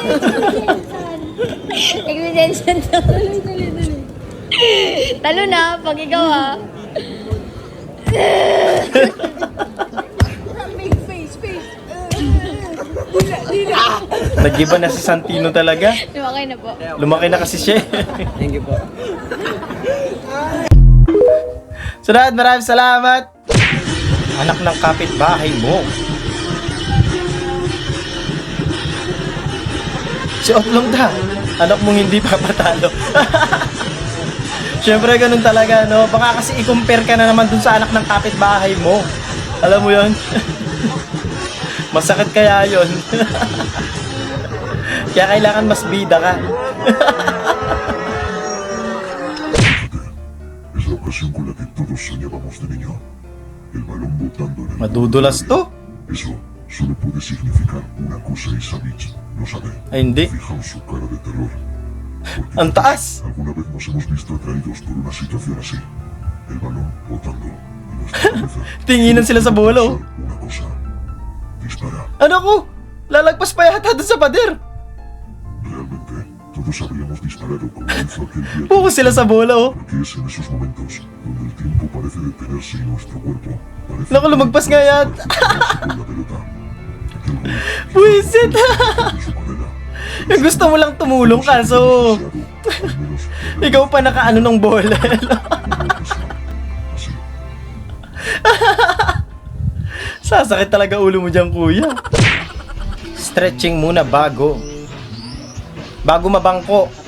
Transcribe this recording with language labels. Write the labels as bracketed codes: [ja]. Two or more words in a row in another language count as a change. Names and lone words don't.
[tl] Nag-redemption to. Dali. Talo na, pag ikaw ah. Nag-iba na si Santino talaga. Okay na po. Lumaki na kasi siya. [en] Thank you [tl] po. So lahat, maraming salamat. Anak ng kapitbahay mo. Si Otlong da. Anak mong hindi papatalo. Siyempre ganun talaga, no? Baka kasi i-compare ka na naman dun sa anak ng kapitbahay mo. Alam mo yon? Masakit kaya yon. Kaya kailangan mas bida ka. [es] Es la ocasión con la que todos soñábamos de niño. El balón botando en el... [tl] Madudulas to. [es] Eso solo puede significar una cosa y Savage lo sabe. [tl] Ay, hindi. [es] Fijaos su cara de terror. Porque [tl] Ang taas. [es] alguna vez nos hemos visto atraídos por una situación así. El balón botando en nuestra cabeza. [tl] Tinginan sila sa bolo. [es] Solo una cosa. Dispara. [tl] Ano ko? Lalagpas pa yata dun sa pader. [es] Realmente, todos habríamos disparado como hizo aquel día. [tl] Puko sila sa bola, oh. [es] Porque es en esos momentos donde el tiempo parece detenerse y nuestro cuerpo parece... [tl] Naku, lumagpas nga yata. [es] con la pelota. Aquel gol [tl] Buisit. [es] de su carrera. [tl] Yung gusto mo lang tumulong kaso [es] Al menos [tl] ikaw pa nakaano ng bola. [es] así. [tl] Sasakit talaga ulo mo dyan, kuya. Stretching muna bago mabangko.